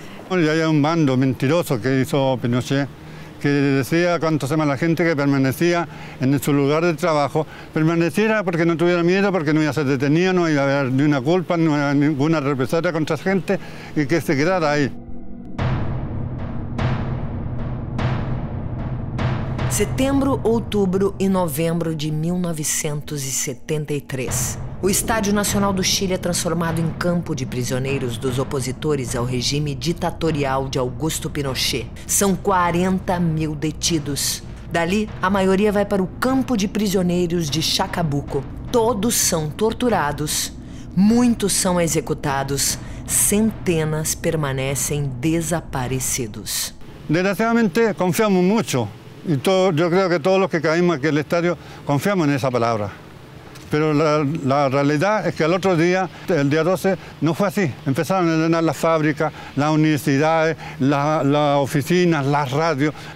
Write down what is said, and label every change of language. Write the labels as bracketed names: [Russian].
[Spanish] Y hay un bando mentiroso que hizo Pinochet, que decía cuánto se llama la gente que permanecía en su lugar de trabajo, permaneciera porque no tuviera miedo, porque no iba a ser detenido, no iba a haber ni una culpa, no iba a haber ninguna represalia contra esa gente, y que se quedara ahí. [Portuguese] Setembro, outubro e novembro de 1973. O Estádio Nacional do Chile é transformado em campo de prisioneiros dos opositores ao regime ditatorial de Augusto Pinochet. São 40 mil detidos. Dali, a maioria vai para o campo de prisioneiros de Chacabuco. Todos são torturados, muitos são executados, centenas permanecem desaparecidos. [Spanish] Desgraciadamente, confiamos mucho. Y yo creo que todos los que caímos aquí en el estadio confiamos en esa palabra. Pero la realidad es que al otro día, el día 12, no fue así. Empezaron a llenar las fábricas, las universidades, las oficinas, las radios.